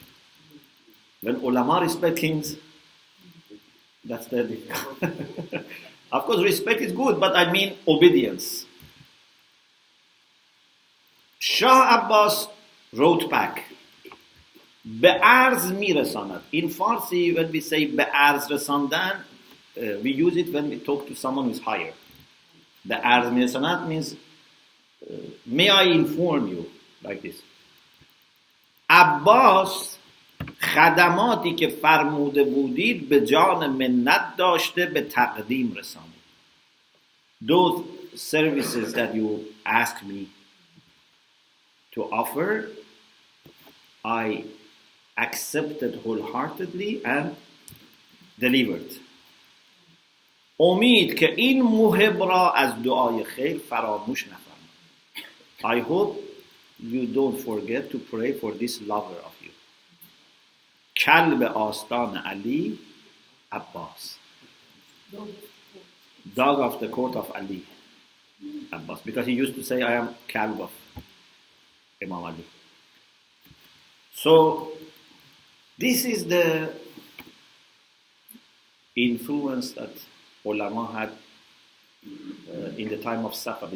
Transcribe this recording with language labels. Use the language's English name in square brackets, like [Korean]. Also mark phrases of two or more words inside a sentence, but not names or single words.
[English] When ulama respect kings, that's the Of course, respect is good, but I mean obedience. Shah Abbas wrote back, [Persian] به عرض میرساند. [English] In Farsi, when we say [Persian] به عرض رساندن, [English] we use it when we talk to someone who is higher. [Persian] به عرض میرساند [English] means, may I inform you, like this. [Persian] Abbas خدماتی که فرموده بودید به جان منت داشته به تقدیم رسانید. [English] Those services that you asked me to offer, I accepted wholeheartedly and delivered. [Persian] امید که این محب را از دعای خیر فراموش نفرمایید. [English] I hope you don't forget to pray for this lover of you. [Persian] کلب آستان علی عباس. [English] Dog of the court of Ali Abbas. Because he used to say, I am kalb of Imam Ali. So this is the influence that ulama had in the time of Safavids.